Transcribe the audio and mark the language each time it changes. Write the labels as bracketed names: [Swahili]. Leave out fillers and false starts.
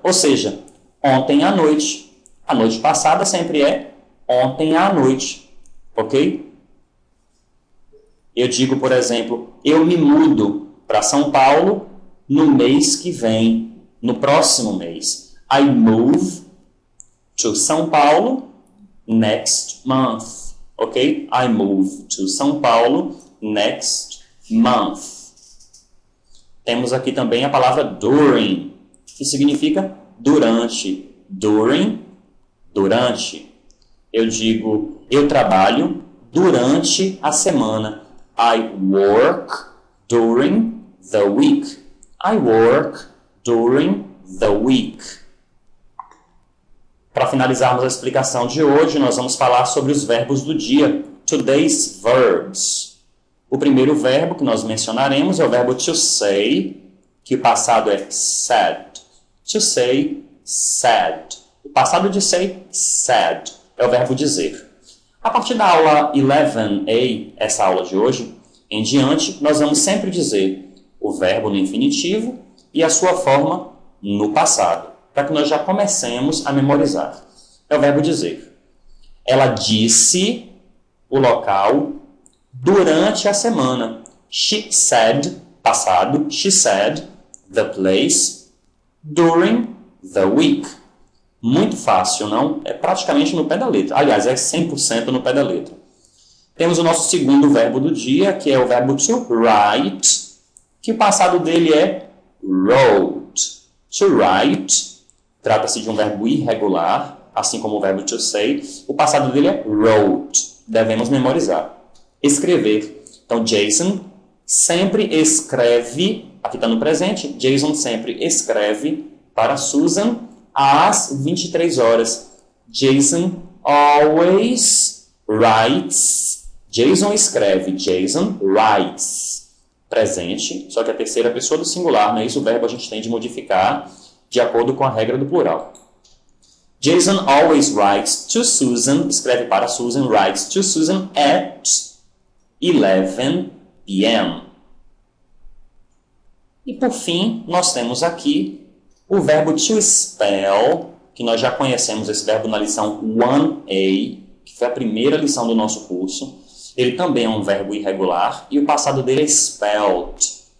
[Portuguese] Ou seja, ontem à noite. A noite passada sempre é ontem à noite. Ok? Eu digo, por exemplo, eu me mudo para São Paulo no mês que vem, no próximo mês. [English] I move to São Paulo next month. Ok? I move to São Paulo next month. [Portuguese] Temos aqui também a palavra during, que significa durante. During, durante. Eu digo, eu trabalho durante a semana. [English] I work during the week. I work during the week. [Portuguese] Para finalizarmos a explicação de hoje, nós vamos falar sobre os verbos do dia. [English] Today's verbs. [Portuguese] O primeiro verbo que nós mencionaremos é o verbo to say, que o passado é said. To say, said. O passado de say, said. É o verbo dizer. A partir da aula 11a, essa aula de hoje, em diante, nós vamos sempre dizer o verbo no infinitivo e a sua forma no passado, para que nós já comecemos a memorizar. É o verbo dizer. Ela disse o local durante a semana. [English] She said, [Portuguese] passado, [English] she said the place during the week. [Portuguese] Muito fácil, não? É praticamente no pé da letra. Aliás, é 100% no pé da letra. Temos o nosso segundo verbo do dia, que é o verbo to write, que o passado dele é wrote. To write, trata-se de um verbo irregular, assim como o verbo to say. O passado dele é wrote. Devemos memorizar. Escrever. Então, Jason sempre escreve, aqui está no presente, Jason sempre escreve para Susan às 23 horas. [English] Jason always writes. [Portuguese] Jason escreve. [English] Jason writes. [Portuguese] Presente, só que a terceira pessoa do singular, não é isso? O verbo a gente tem de modificar de acordo com a regra do plural. [English] Jason always writes to Susan, [Portuguese] escreve para Susan, [English] writes to Susan at 11 p.m. [Portuguese] E por fim, nós temos aqui o verbo to spell, que nós já conhecemos esse verbo na lição 1a, que foi a primeira lição do nosso curso. Ele também é um verbo irregular e o passado dele é spelled.